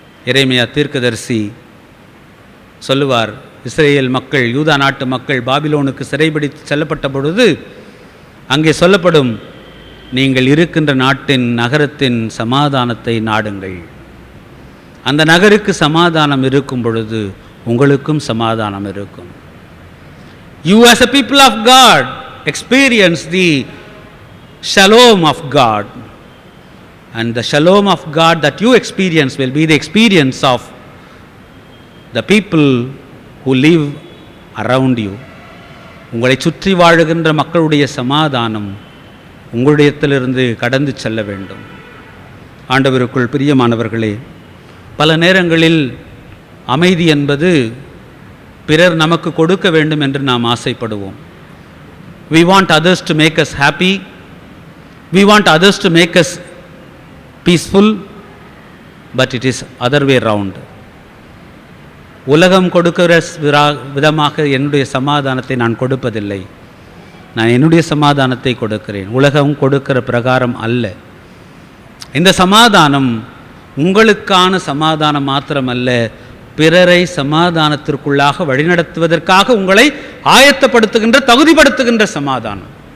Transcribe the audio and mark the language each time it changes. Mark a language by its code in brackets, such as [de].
[ta] எரேமியா தீர்க்கதரிசி சொல்லுவார், இஸ்ரேல் மக்கள், யூதா நாட்டு மக்கள் பாபிலோனுக்கு சிறைபிடித்து செல்லப்பட்ட பொழுது அங்கே சொல்லப்படும், நீங்கள் இருக்கின்ற நாட்டின் நகரத்தின் சமாதானத்தை நாடுங்கள். அந்த நகருக்கு சமாதானம் இருக்கும் பொழுது உங்களுக்கும் சமாதானம் இருக்கும். [en] You as a people of God experience the shalom of God, and the shalom of God that you experience will be the experience of the people who live around you. [ta] உங்களை சுற்றி வாழுகின்ற மக்களுடைய சமாதானம் உங்களிடத்திலிருந்து கடந்து செல்ல வேண்டும். ஆண்டவருக்குள் பிரியமானவர்களே, பல நேரங்களில் அமைதி என்பது பிறர் நமக்கு கொடுக்க வேண்டும் என்று நாம் ஆசைப்படுவோம். [en] We want others to make us happy. We want others to make us peaceful. But it is other way round. [ta] உலகம் கொடுக்கிற விதமாக என்னுடைய சமாதானத்தை நான் கொடுப்பதில்லை. நான் என்னுடைய சமாதானத்தை கொடுக்கிறேன். உலகம் கொடுக்கிற பிரகாரம் அல்ல. இந்த சமாதானம் உங்களுக்கான சமாதானம் மாத்திரமல்ல, பிறரை சமாதானத்திற்குள்ளாக வழிநடத்துவதற்காக உங்களை ஆயத்தப்படுத்துகின்ற, தகுதிப்படுத்துகின்ற சமாதானம்.